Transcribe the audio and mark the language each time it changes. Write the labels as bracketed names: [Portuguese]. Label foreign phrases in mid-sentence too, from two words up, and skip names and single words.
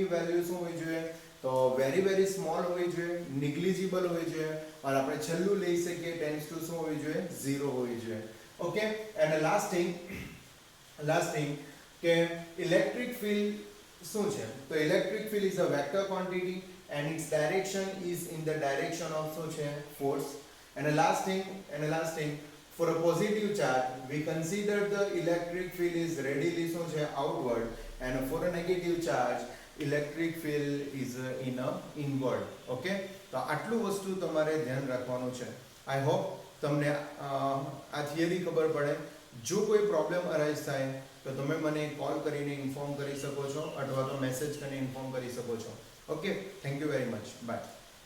[Gujarati] વેલ્યુ શું હોવી જોઈએ તો [English] very very small [Gujarati] હોવી જોઈએ negligible હોવી જોઈએ અને આપણે છેલ્લું લઈ શકીએ [English] tends to [Gujarati] શું હોવી જોઈએ 0 હોવી જોઈએ [English] okay and last thing [Gujarati] કે [English] electric field [Gujarati] શું છે તો [English] electric field is a vector quantity and its direction is in the direction of [Gujarati] શું છે [English] force and last thing for a positive charge we consider the electric field is readily [Gujarati] શું છે [English] outward and for a negative charge electric field is in a inward okay [Gujarati] તો આટલું વસ્તુ તમારે ધ્યાન રાખવાનું છે [English] I hope [Gujarati] તમને આ થિયરી ખબર પડે જો કોઈ [English] problem arise [Gujarati] થાય તો તમે મને કોલ કરીને ઇન્ફોર્મ કરી શકો છો અથવા તો મેસેજ કરીને ઇન્ફોર્મ કરી શકો છો [English] okay thank you very much bye